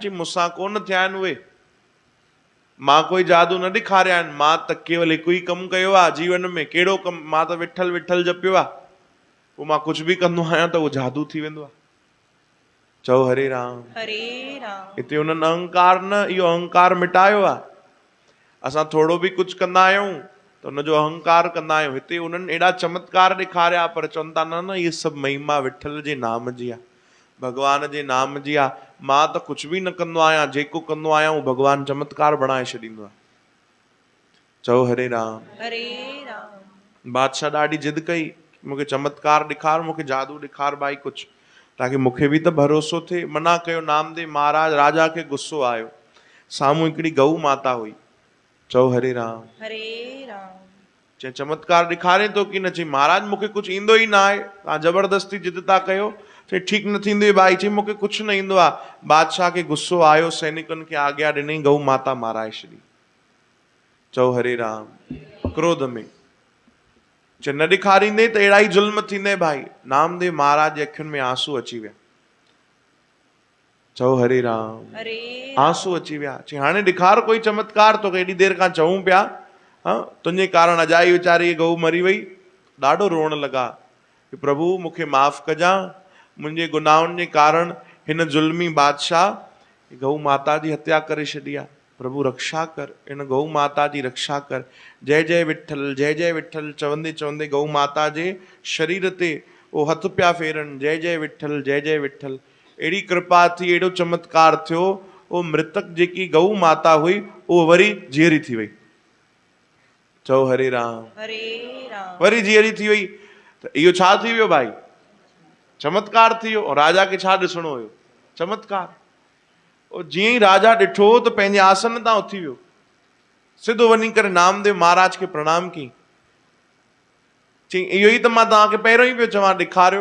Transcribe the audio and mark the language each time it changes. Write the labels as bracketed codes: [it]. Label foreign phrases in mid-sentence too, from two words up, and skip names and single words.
[sd] चई मूंसां कोन थिया आहिनि उहे, मां कोई जादू न ॾेखारिया आहिनि, मां त केवल हिकु ई कमु कयो आहे जीवन में। कहिड़ो कमु? मां त विठल विठल जपियो आहे, पोइ मां कुझु भी कंदो आहियां त उहो जादू थी वेंदो आहे। चओ हरे राम। हरे राम। हिते उन्हनि अहंकार न, इहो अहंकार मिटायो आहे। असां थोड़ो भी कुझु कंदा आहियूं त उनजो अहंकार कंदा आहियूं। हिते उन्हनि एॾा चमत्कार ॾेखारिया, पर चवनि था न न इहे सभु महिमा विठल जे नाम जी आहे, भगवान जे नाम जी आहे। मां त कुझु भी न कंदो आहियां, जेको कंदो आहियां उहो भगवान चमत्कार बणाए छॾींदो आहे। चओ हरे राम। हरे राम। बादशाह ॾाढी जिद कई, मूंखे चमत्कार ॾेखार, मूंखे जादू ॾेखार भाई कुझु, ताकि मूंखे भी त भरोसो थिए। मना कयो नामदेव महाराज। राजा खे गुस्सो आयो। साम्हूं हिकिड़ी गऊ माता हुई। चओ हरे राम। हरे राम। चई चमत्कार ॾेखारे थो कि न? चई महाराज मूंखे कुझु ईंदो ई न आहे, तव्हां जबरदस्ती जिद था कयो। चई ठीकु न थींदो भाई। चई मूंखे कुझु न ईंदो आहे। बादशाह खे गुस्सो आयो, सैनिकनि खे आज्ञा ॾिनई, गऊ माता माराए छॾी। चओ हरे राम। क्रोध में चई न ॾेखारींदे त अहिड़ा ई ज़ुल्म थींदे भाई। नामदेव महाराज जे अखियुनि में आंसू अची विया। चओ हरे राम। हरे आंसू अची विया। चई हाणे ॾेखार कोई चमत्कार, तोखे एॾी देर खां चऊं पिया, तुंहिंजे कारण अजाई वीचारी गऊ मरी वई। ॾाढो रोअण लॻा कि प्रभु मूंखे माफ़ कजां, मुंहिंजे गुनाहनि जे कारण हिन ज़ुल्मी बादशाह गऊ माता जी हत्या करे छॾी आहे। प्रभु रक्षा कर, इन गऊ माता जी रक्षा कर। जय जय विठल, जय जय विठल चवंदे चवंदे गऊ माता जे शरीर ते वो हथ पिया फेरनि, जय जय विठल, जय जय विठल। अहिड़ी कृपा थी, एॾो चमत्कार थियो, वो मृतक जेकी गऊ माता हुई वो वरी जीअरी थी वई। चओ हरे राम। हरे राम। वरी जीअरी थी वई त इहो छा थी वियो भाई? चमत्कार थी वियो। राजा खे छा ॾिसणो हुयो? चमत्कार। जीअं ई राजा ॾिठो त पंहिंजे आसन तां उथी वियो, सिधो वञी करे नामदेव महाराज खे प्रणाम कई। चई इहो ई त मां तव्हांखे पहिरियों ई पियो चवां, ॾेखारियो।